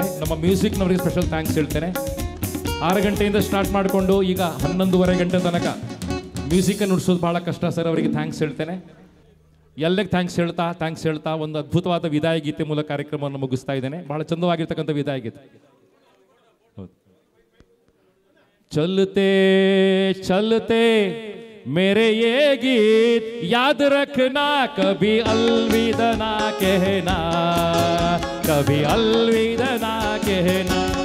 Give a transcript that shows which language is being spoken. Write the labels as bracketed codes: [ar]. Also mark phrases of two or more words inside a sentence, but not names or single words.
[kn] ನಮ್ಮ ಮ್ಯೂಸಿಕ್ನವರಿಗೆ [en] special thanks [kn] ಹೇಳ್ತೇನೆ. 6 ಗಂಟೆಯಿಂದ ಸ್ಟಾರ್ಟ್ ಮಾಡಿಕೊಂಡು ಈಗ 11:30 ಗಂಟೆ ತನಕ ಮ್ಯೂಸಿಕನ್ನು ನುಡಿಸೋದು ಬಹಳ ಕಷ್ಟ ಸರ್. ಅವರಿಗೆ ಥ್ಯಾಂಕ್ಸ್ ಹೇಳ್ತೇನೆ. ಎಲ್ಲರಿಗೆ ಥ್ಯಾಂಕ್ಸ್ ಹೇಳ್ತಾ ಒಂದು ಅದ್ಭುತವಾದ ವಿದಾಯ ಗೀತೆ ಮೂಲಕ ಕಾರ್ಯಕ್ರಮವನ್ನು ಮುಗಿಸ್ತಾ ಇದ್ದೇನೆ. ಬಹಳ ಚಂದವಾಗಿರ್ತಕ್ಕಂಥ ವಿದಾಯ ಗೀತೆ. [hi] चलते चलते मेरे ये गीत याद रखना, कभी अलविदा ना कहना, कभी अलविदा ना कहना.